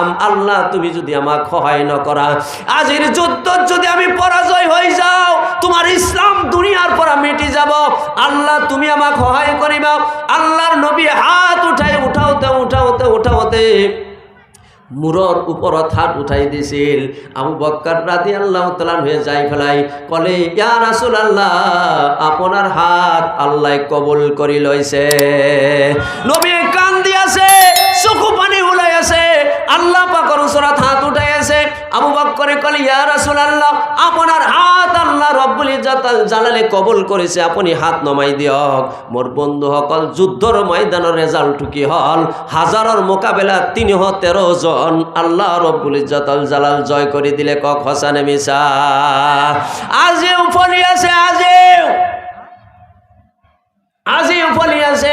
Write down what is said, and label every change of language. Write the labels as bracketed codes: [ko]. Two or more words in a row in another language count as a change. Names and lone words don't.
[as] আল্লাহ, তুমি যদি আমাক সহায় নকৰা, আজিৰ যুদ্ধত যদি আমি পৰাজয় হৈ যাওঁ, তোমাৰ ইছলাম দুনিয়াৰ পৰা মিটি যাব। আল্লাহ, তুমি আমাক সহায় কৰিবা। আল্লাহৰ নবী হাত উঠাওতে মূৰৰ ওপৰত হাত উঠাই দিছিল। আবু বকর [ar] رضي الله تعالى [as] হয়ে যাই ফেলাই কলে, [ar] يا رسول الله, [as] আপনার হাত আল্লাহ কবুল কৰি লৈছে। নবী কান্দি আছে, চকু পানী ওলাই আছে, আল্লাহ পাকৰ ওচৰত হাত উঠাই আছে। আবু বকরে কলে, [ar] يا رسول الله, [as] আপনার হাত আল্লাহ [ar] رب العزة الجلال [as] কবুল করেছে, আপনি হাত নমাই দিয়ক। মোর বন্ধুসকল, যুদ্ধৰ ময়দানৰ রেজাল্ট কি হল? হাজাৰৰ মোকাবেলা 313 জন আল্লাহ [ar] رب العزة الجلال [as] জয় কৰি দিলে। কক সঁচা নে মিছা? আজিও ফলি আছে, আজিও ফলি আছে।